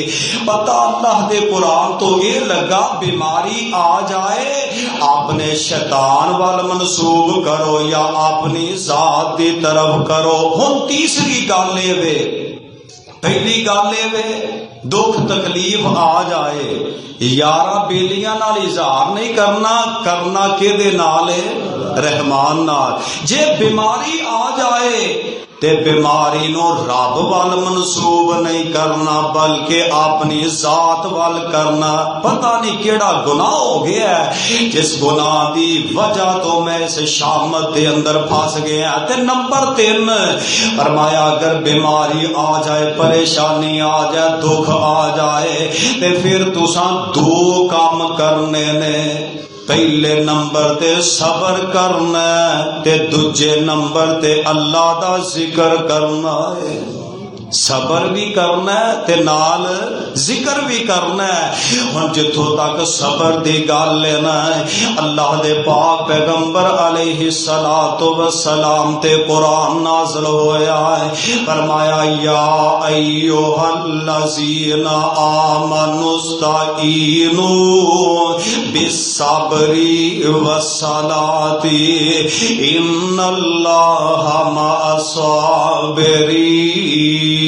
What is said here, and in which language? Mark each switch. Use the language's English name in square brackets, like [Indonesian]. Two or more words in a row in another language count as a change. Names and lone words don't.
[Punjabi] پتہ اللہ دے قرآن تو یہ لگا بیماری آ جائے اپنے شیطان وال منسوب کرو یا اپنی ذات دی طرف کرو۔ ہن تیسری گل اے وے، پہلی گل اے وے دکھ تکلیف آ جائے یارا بیلیاں نال اظہار نہیں کرنا، کرنا کہ دے نال رحمان نال۔ جے بیماری آ جائے تے بیماری نو رب وال منسوب نہیں کرنا بلکہ اپنی ذات وال کرنا۔ پتہ نہیں کیڑا گناہ ہو گیا ہے جس گناہ دی وجہ تو میں اس شامت دے اندر پھنس گیا۔ تے نمبر 3 فرمایا اگر بیماری آ جائے، پریشانی آ جائے، دکھ آ جائے تے پھر تساں 2 کام کرنے نے۔ پہلے نمبر تے صبر کرنا تے دوجے نمبر تے اللہ دا ذکر کرنا ہے۔ صبر بھی کرنا ہے تے نال ذکر بھی کرنا ہے۔ ہن جتھوں تک صبر دی گل لینا ہے، اللہ دے پاک پیغمبر [Arabic] علیہ الصلوۃ والسلام [Punjabi] تے قرآن نازل ہویا ہے، فرمایا [Arabic] یا ایھا الذین آمنوا استعینوا بالصبر والصلاۃ ان اللہ مع الصابرین۔